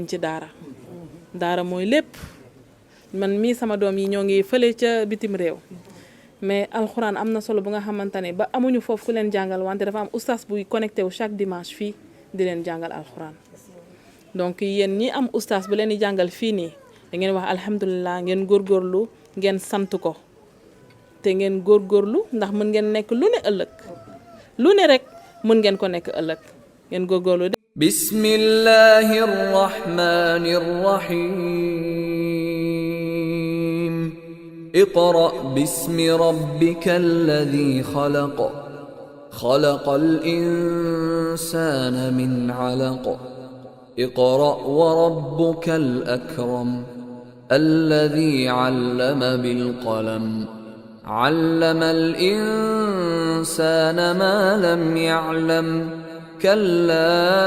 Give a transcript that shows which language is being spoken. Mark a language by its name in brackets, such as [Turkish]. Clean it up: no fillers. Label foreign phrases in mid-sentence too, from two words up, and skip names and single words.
[Wolof] nañ ci daara daara mooy lépp man mii sama doom yi ñoo ngi fële ca bitim réew mais alxuraan am na solo bu nga xamante ne ba amuñu foofu ku leen jàngal wante dafa am oustaz buy connecté wu [French] chaque dimanche [Wolof] fii di leen jàngal alxuraan donc yéen ñi am oustaz bu leen di jàngal fii nii da ngeen wax alhamdulilah ngeen góorgóorlu ngeen sant ko te ngeen góorgóorlu ndax mën ngeen nekk lu ne ëllëg lu ne rek mën ngeen ko nekk ëllëg ngeen góorgóorlu de [Arabic] بسم الله الرحمن الرحيم اقرأ باسم ربك الذي خلق خلق الإنسان من علق اقرأ وربك الأكرم الذي علم بالقلم علم الإنسان ما لم يعلم كلا